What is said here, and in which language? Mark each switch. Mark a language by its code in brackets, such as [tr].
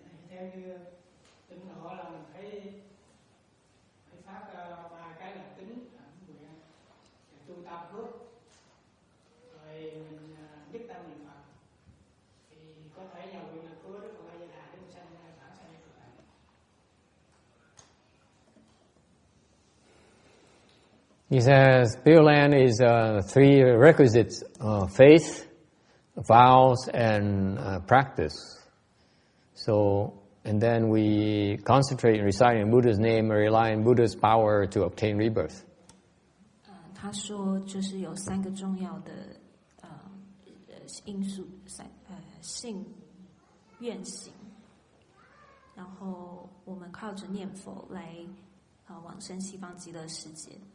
[vi] Theo như tịnh độ là mình phải phát ba cái là tính, nguyện, tu tam phước, rồi mình nhất tâm niệm Phật, thì có thể nhờ nguyện lực của Đức Phật A Di Đà để mình sanh bản sanh cực lạc. [en] He says Pure Land is three requisites: faith, vows, and practice. So, and then we concentrate in reciting Buddha's name and rely on Buddha's power to obtain rebirth. [zh] 他说就是有3个重要的因素，信、愿、行，然后我们靠着念佛来往生西方极乐世界。